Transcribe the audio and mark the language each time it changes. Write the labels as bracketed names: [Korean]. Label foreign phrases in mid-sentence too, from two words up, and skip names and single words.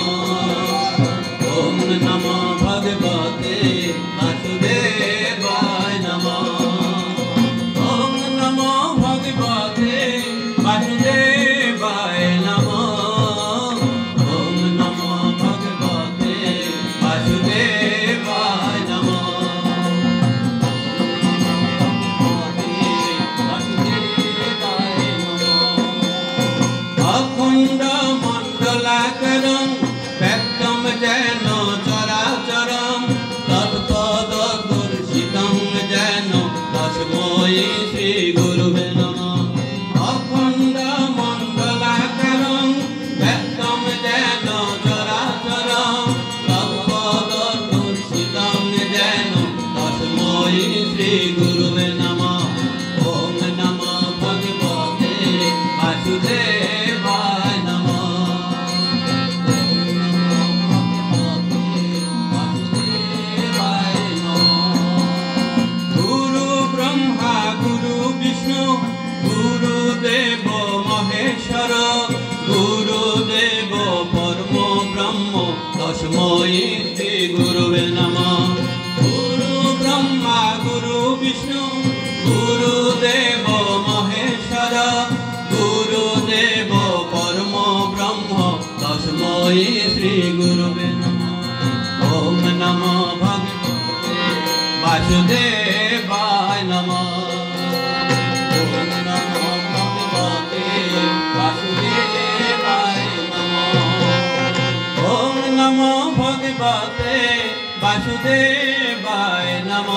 [Sanskrit] ওং নমো ভগবতে বাসুদেবায় নমো। ওং নমো ভগবতে বাসুদেবায় নমো। ওং নমো ভগবতে বাসুদেবায় নমো। অখণ্ড মণ্ডলাকারং ব্যক্তম যেন চরাচরম তৎপদদর্শিতং যেন তস্मै শ্রী গুরুবে নমঃ। অখণ্ড মণ্ডলাকারং ব্যক্তম যেন চরাচরম তৎপদদর্শিতং যেন তস্मै শ্রী গুরুবে নমঃ। ওং নমো ভগবতে বাসুদেবায় নমঃ। গুরু ব্রহ্মা গুরু বিষ্ণু গুরুদেব মহেশ্বর গুরুদেব পরম ব্রহ্ম তস্मै শ্রী গুরুবে নমঃ। গুরু ব্রহ্মা গুরু বিষ্ণু গুরুদেব মহেশ্বর গুরুদেব পরম ব্রহ্ম তস্मै শ্রী গুরুবে নমঃ। ওম নমো वासुदेवाय नमः। ओम नमो भगवते वासुदेवाय नमः। ओम नमो भगवते वासुदेवाय नमः।